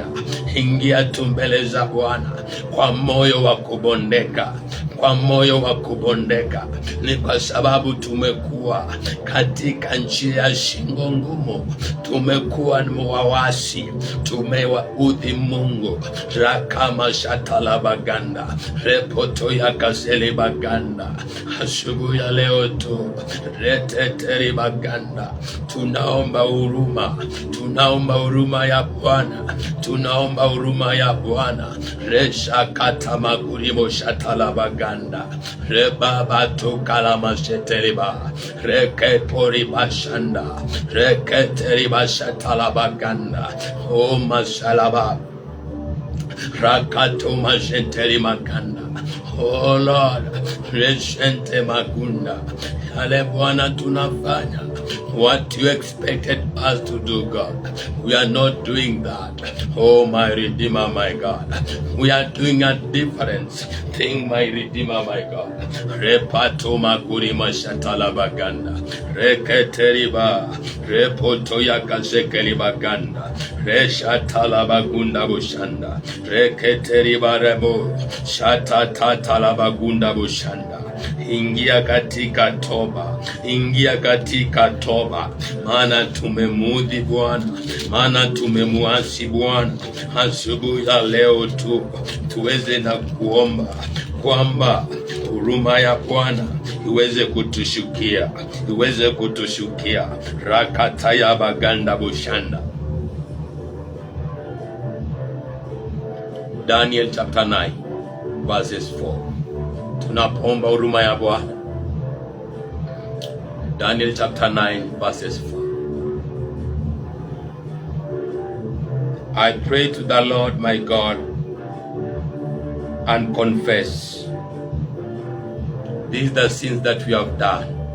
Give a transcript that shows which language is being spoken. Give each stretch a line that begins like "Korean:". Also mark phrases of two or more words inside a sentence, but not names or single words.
Swahili: Ingia tu mbele za Bwana kwa moyo wa kubondeka, kwa moyo wa kubondeka. Ni kwa sababu tumekuwa katika njia ya shingo ngumu, tumekuwa ni wawasi, tumewaudhi Mungu. Rakama shatala baganda, repoto ya kasele baganda. Asubuhi ya leo tu, reteteri baganda, tunaomba huruma, tunaomba huruma ya Bwana, tunaomba huruma ya Bwana. Resha kata magurimo shatala baganda, rebaba tukala masheteriba, rekepori bashanda, reketeri bashatala baganda. O masalaba rakato masheteri maganda.
English: Oh Lord, resente magunda.
Swahili: Yale Bwana tunafanya
English: what you expected us to do, God. We are not doing that. Oh my Redeemer, my God. We are doing a different thing, my Redeemer, my God. Repato maguri mashatala baganda, reketeriba, repoto yakazekeli baganda, reshatala bagunda bushanda, reketeriba rebo, shatatala bagunda bushanda.
Swahili: Ingia katika toba, ingia katika toba, maana tumemudhi Bwana, maana tumemuasi Bwana. Asubuhi ya leo tu tuweze na kuomba kwamba huruma ya Bwana iweze kutushukia, iweze kutushukia. Rakata ya baganda bushanda.
English: Daniel chapter 9 verses 4.
Swahili: Tunapoomba huruma ya Bwana.
English: Daniel chapter 9 verses 4. I pray to the Lord my God and confess. These are the sins that we have done.